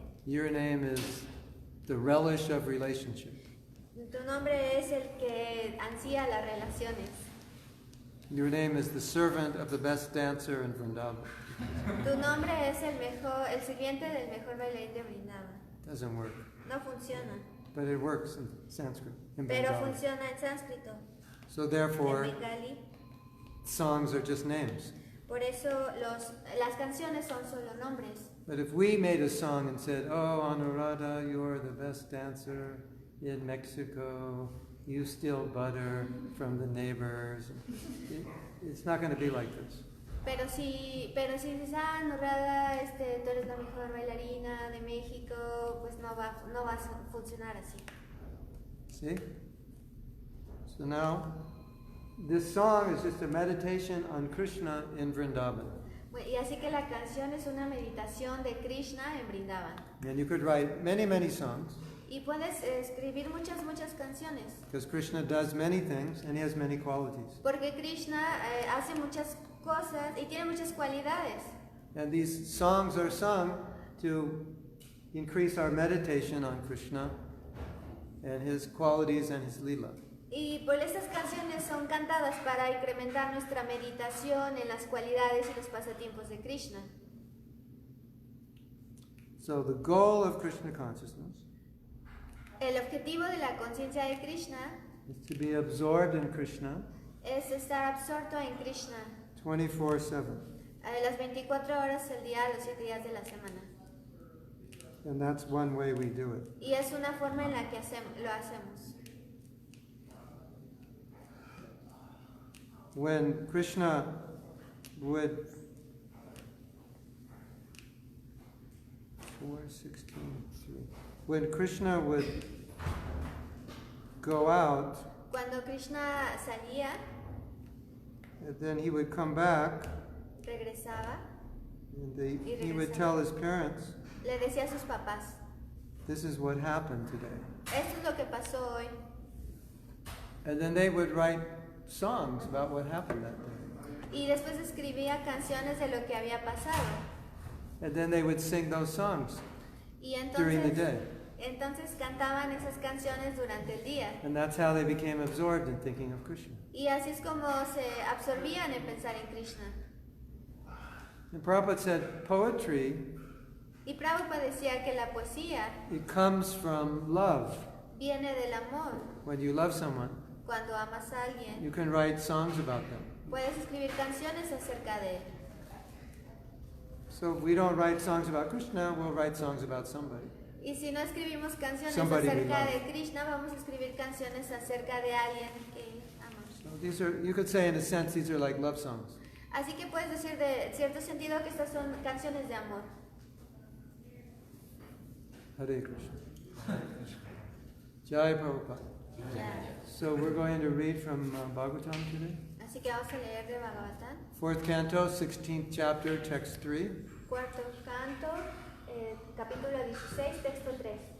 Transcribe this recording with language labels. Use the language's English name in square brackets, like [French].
[English] Your name is the relish of relationship. [Spanish] Tu nombre es el que ansía las relaciones. [English] Your name is the servant of the best dancer in Vrindavan. [Spanish] Tu nombre es el sirviente del mejor bailarín de Vrindavan. [English] Doesn't work. [Spanish] No funciona. [English] but it works in Sanskrit, in [Spanish] pero [English] Bengali. [Spanish] funciona en sánscrito, [English] So [Spanish] en [English] therefore, [Spanish] bengali. [English] songs are just names. [Spanish] Por eso las canciones son solo nombres. [English] But if we made a song and said, "Oh, Anuradha, you're the best dancer in Mexico. You steal butter from the neighbors," it's not going to be like this. [Spanish] Pero si dices, Anuradha, tú eres la mejor bailarina de México, pues no va a funcionar así. [English] See? So now, this song is just a meditation on Krishna in Vrindavan. [Spanish] Y así que la canción es una meditación de Krishna en Brindavan. [English] And you could write many, many songs, [Spanish] Y puedes escribir muchas canciones. [English] because Krishna does many things and he has many qualities. [Spanish] Porque Krishna hace muchas cosas y tiene muchas cualidades. [English] And these songs are sung to increase our meditation on Krishna and his qualities and his lila. [Spanish] Y por estas canciones son cantadas para incrementar nuestra meditación en las cualidades y los pasatiempos de Krishna. [English] So the goal of Krishna consciousness [Spanish] El objetivo de la conciencia de Krishna [English] is to be absorbed in Krishna [Spanish] es estar absorto en Krishna [English] 24/7. [Spanish] las 24 horas del día, los 7 días de la semana. [English] And that's one way we do it. [Spanish] Y es una forma en la que lo hacemos. [English] When Krishna would 4:16. When Krishna would go out, [Spanish] Cuando Krishna salía, [English] and then he would come back, [Spanish] regresaba, [English] and he would tell his parents, [Spanish] le decía a sus papás, [English] "This is what happened today." [Spanish] esto es lo que pasó hoy. [English] And then they would write songs about what happened that day. [Spanish] Y después escribía canciones de lo que había pasado. [English] And then they would sing those songs [Spanish] Y [English] during the day. [Spanish] entonces cantaban esas canciones durante el día. [English] And that's how they became absorbed in thinking of Krishna. [Spanish] Y así es como se absorbían en pensar en Krishna. [English] And Prabhupada said, poetry, [Spanish] Y Prabhupada decía que la poesía [English] it comes from love. [Spanish] viene del amor. [English] When you love someone, [Spanish] Cuando amas a alguien, [English] you can write songs about them. [Spanish] puedes escribir canciones acerca de él. [English] So if we don't write songs about Krishna, we'll write songs about somebody. [Spanish] Y si no escribimos canciones [English] Somebody we [Spanish] acerca [English] love. [Spanish] de Krishna, vamos a escribir canciones acerca de alguien que amamos. [English] So these are, you could say in a sense, these are like love songs. [Spanish] Así que puedes decir de cierto sentido que estas son canciones de amor. [English] Hare Krishna. Jai Prabhupada. So we're going to read from Bhagavatam today. [Spanish] Así que vamos a leer de Bhagavatam, [English] 4th canto, 16th chapter, text 3. [Spanish] cuarto canto, capítulo 16, texto 3.